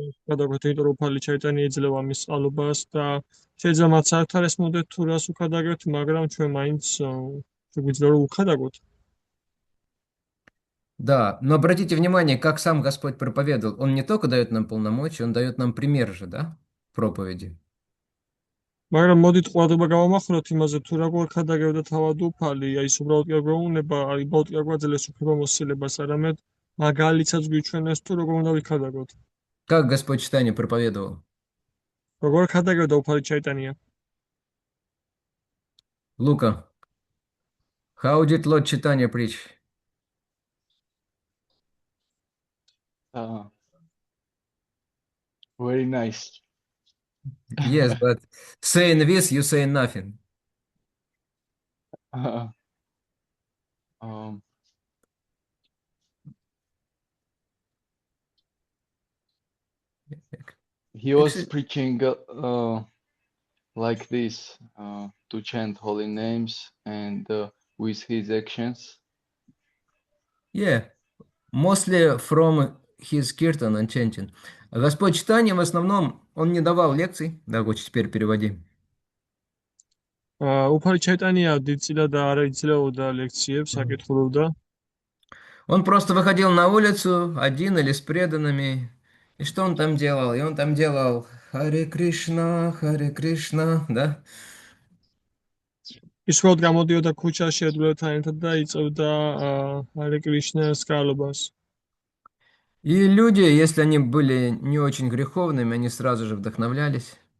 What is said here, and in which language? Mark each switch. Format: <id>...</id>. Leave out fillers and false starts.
<ka>გადაგვეთ იმიტომ რომ ფალი ჩაიტანი იძლევა მის სწავლობას და შეიძლება მათ საერთოდ არ ესმოდეთ თუ რას უქადაგებთ, მაგრამ ჩვენ მაინც შეგვიძლია რომ უქადაგოთ.</ka> <ru>Да, но обратите внимание, как сам Господь проповедовал. Он не только дает нам полномочия, он дает нам пример же, да, в проповеди.</ru> <ka>მაგრამ მოდით ყურადღება გავამახვილოთ იმაზე თუ როგორ ქადაგებდა თავად უფალი, აი ის უბრალოდ კი არ გვეუბნება, აი უბრალოდ კი არ გვაძლევს უფლება მოსილებას, არამედ მაგალითსაც გვიჩვენებს თუ როგორ უნდა ვიქადაგოთ.</ka> <ru>Как Господь Читание проповедовал?</ru> <ka>როგორ ქადაგებდა უფალი ჩაიტანია?</ka> <en>Лука, how did Lord Chaitanya preach? Very nice. Yes, but saying this, you say nothing. Um, he was Actually- preaching like this to chant holy names and with his actions. Yeah, mostly from his kirtan and chanting.</en> <ru>Господь Читания в основном, он не давал лекций. Да, вот теперь переводи.</ru> <ka>უფალი ჩაიტანია დიდწილად არ იძლეოდა ლექციებს, აკითხულობდა.</ka> <ru>Он просто выходил на улицу один или с преданными. И что он там делал? И он там делал Харе Кришна, да?</ru> <ka>ის უბრალოდ გამოდიოდა ქუჩაში ერთგულებთან ერთად და იწევდა ჰარე კრიშნას გალობას.</ka> <ru>И люди, если они были не очень греховными, они сразу же вдохновлялись.</ru>